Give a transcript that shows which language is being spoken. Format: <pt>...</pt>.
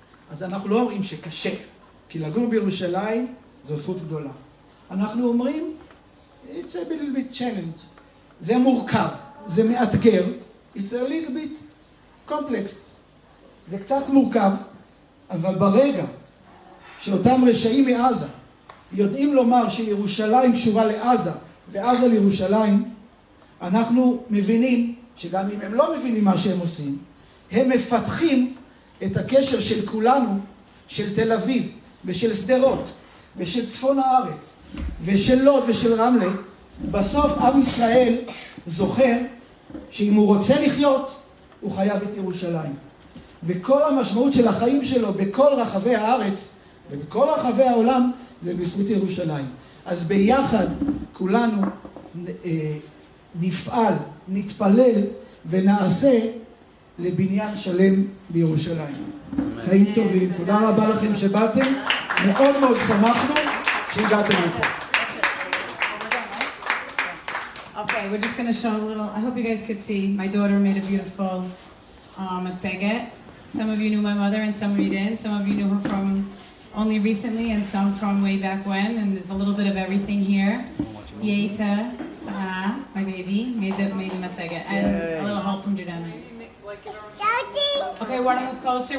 <he>אז אנחנו לא אומרים שקשה, כי לגור בירושלים זו זכות גדולה. אנחנו אומרים,</he> <en>it's a little bit challenge.</en> <he>זה מורכב, זה מאתגר.</he> <en>It's a little bit complex.</en> <he>זה קצת מורכב, אבל ברגע שאותם רשעים מעזה יודעים לומר שירושלים קשורה לעזה, ועזה לירושלים, אנחנו מבינים שגם אם הם לא מבינים מה שהם עושים, הם מפתחים את הקשר של כולנו, של תל אביב ושל שדרות ושל צפון הארץ ושל לוד ושל רמלה. בסוף עם ישראל זוכר שאם הוא רוצה לחיות הוא חייב את ירושלים, וכל המשמעות של החיים שלו בכל רחבי הארץ ובכל רחבי העולם זה בזכות ירושלים. אז ביחד כולנו נפעל, נתפלל ונעשה לבניין שלם בירושלים. חיים טובים, תודה רבה לכם שבאתם, מאוד מאוד שמחנו שהגעתם לפה.</he> <en>Okay, we're just going to show a little, I hope you guys could see, my daughter made a beautiful matzeget. Some of you knew my mother and some of you didn't. Some of you knew her from only recently and some from way back when, and there's a little bit of everything here. Yeta, Sara, my baby, made the matzeget, and a little help from Judena. Okay, want to move closer?</en>